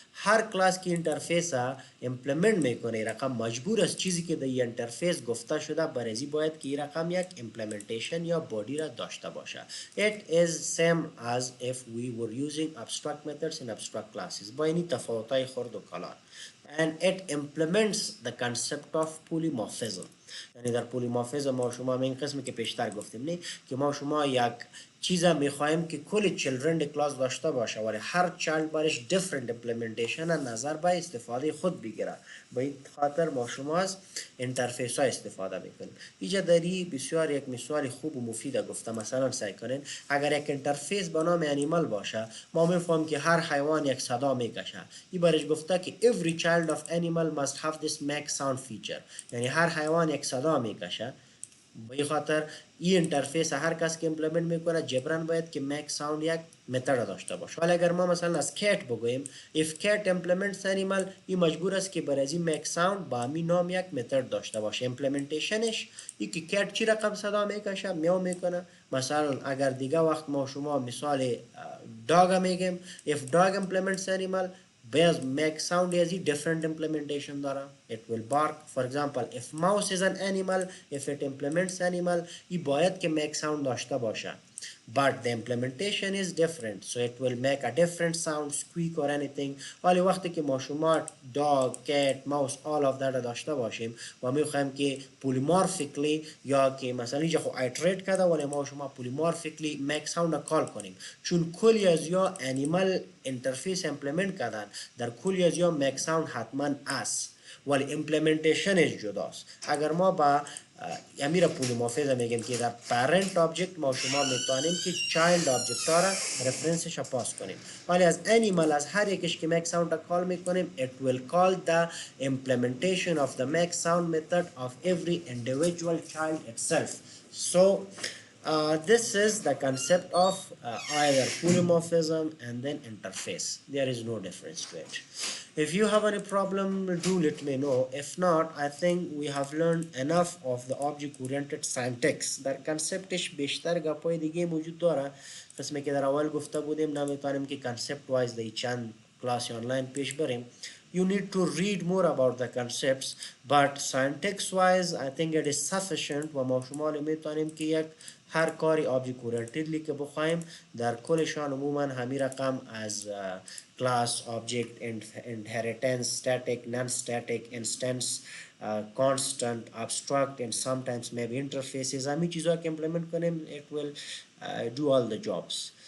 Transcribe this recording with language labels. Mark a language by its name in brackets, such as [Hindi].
[Persian] هر کلاس کی اینترفیس امپلیمنت میکنه رقم مجبور است چیزی که در اینترفیس گفته شده برای باید که رقم یک امپلیمنتیشن یا بادی را داشته باشه. [English] It is same as if we were using abstract methods in abstract classes. [Persian] با اینی تفاوتای خرد و کلان. [English] And it implements the concept of polymorphism. [Persian] یعنی در پولیمورفیزم ما شما این قسمی که پیشتر گفتیم نه که ما شما یک چیزا میخوایم که کل چیلدرن کلاس داشته باشه ولی هر چایلد برش دیفرنت امپلیمنتیشن نظر به استفاده خود بگیره. به این خاطر ما شما از اینترفیس ها استفاده میکنیم. اینجا داری بسیار یک مثال خوب و مفید گفته. مثلا سعی کنین اگر یک اینترفیس به نام انیمال باشه ما میفهمیم که هر حیوان یک صدا میکشه. این برش گفته که [English] every child of animal must have this make sound feature. [Persian] یعنی هر حیوان یک صدا میکشه. به این خاطر این اینترفیس هر کس که امپلیمنت میکنه جبران باید که make sound یک متد داشته باشه. ولی اگر ما مثلا از کت بگوییم [English] if cat implements animal، [Persian] این مجبور است که برای این make sound با همین نام یک متد داشته باشه. implementationش این که کت چی رقم صدا میکشه، میو میکنه. مثلا اگر دیگه وقت ما شما مثال dog میگیم [English] if dog implements animal، Bears make sound as a different implementation [Persian] داره. [English] It will bark. For example, if mouse is an animal, if it implements animal، [Persian] ای باید که make sound داشته باشه. [English] But the implementation is different, so it will make a different sound, squeak or anything. [Persian] ولی وقتی که ما شما dog, cat, mouse all of that داشته باشیم و میخوایم که polymorphically یا که مثلا اینجا خو iterate کرده ولی ما شما polymorphically make sound کال کنیم، چون کلی از یا animal interface implement کردن، در کلی از یا make sound حتما است ولی implementationش جداست. اگر ما با امیر پولومورفیزم میگیم که در parent object ما شما میتونیم که child object ها را رفرنسش را پاس کنیم، ولی از animal از هر یکش که make sound را کال میکنیم [English] it will call the implementation of the make sound method of every individual child itself. So this is the concept of either polymorphism and then interface. There is no difference to it. If you have any problem, do let me know. If not, I think we have learned enough of the object-oriented syntax. [Persian] در conceptش بیشتر گپای دیگه موجود داره. قسمی که در اول گفته بودیم نمیتونیم که concept wise دی چند کلاس آنلاین پیش بریم. [English] You need to read more about the concepts, but syntax wise I think it is sufficient [Persian] و ما شما میتونیم که یک هر کاری object orientedly که بخوایم در کلشان عموما همین رقم از [English] class, object, inheritance, static, non-static, instance, constant, abstract and sometimes maybe interfaces [Persian] همین چیزا که implement کنیم [English] it will do all the jobs.